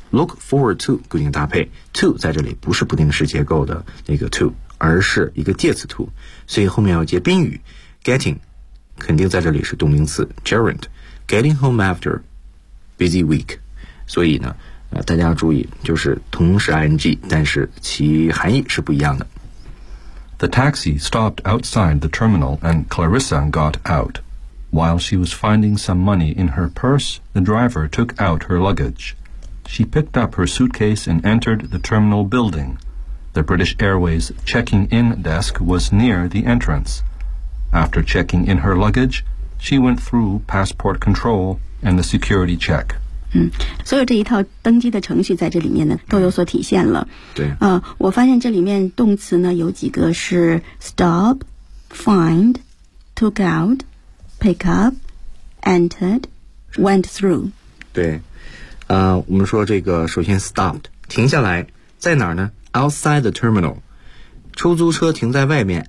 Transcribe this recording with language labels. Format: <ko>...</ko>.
<zh>Look forward to 固定搭配 ，to 在这里不是不定式结构的那个 to， 而是一个介词 to， 所以后面要接宾语。</zh> <en>Getting</en> <zh>肯定在这里是动名词</zh> <en>gerund， getting home after busy week。</en> <zh>所以呢大家要注意，就是同时 ing， 但是其含义是不一样的。</zh> <en>The taxi stopped outside the terminal and Clarissa got out. While she was finding some money in her purse, the driver took out her luggage. She picked up her suitcase and entered the terminal building. The British Airways checking in desk was near the entrance. After checking in her luggage, she went through passport control and the security check.</en> <zh>嗯，所有这一套登机的程序在这里面呢都有所体现了。对，我发现这里面动词呢有几个是 stop, find, took out, pick up, entered, went through。对，我们说这个首先 stopped 停下来，在哪儿呢 ？</zh> <en>Outside the terminal，</en> <zh>出租车停在外面。</zh>